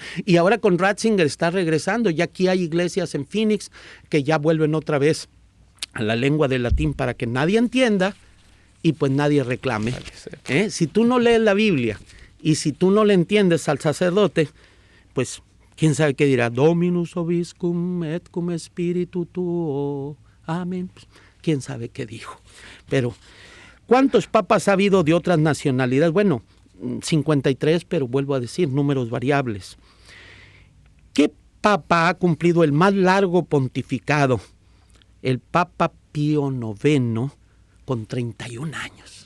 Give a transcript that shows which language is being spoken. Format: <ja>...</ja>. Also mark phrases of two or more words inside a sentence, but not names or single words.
<es>Y ahora con Ratzinger está regresando. Ya aquí hay iglesias en Phoenix que ya vuelven otra vez a la lengua del latín para que nadie entienda y pues nadie reclame. Si tú no lees la Biblia y si tú no le entiendes al sacerdote, pues quién sabe qué dirá.</es> <la>Dominus obiscum et cum spiritu tuo.</la> <es>Amén. Pues, quién sabe qué dijo. Pero, ¿cuántos papas ha habido de otras nacionalidades? Bueno, 53, pero vuelvo a decir, números variables. ¿Qué papa ha cumplido el más largo pontificado? El Papa Pío IX con 31 años.</es>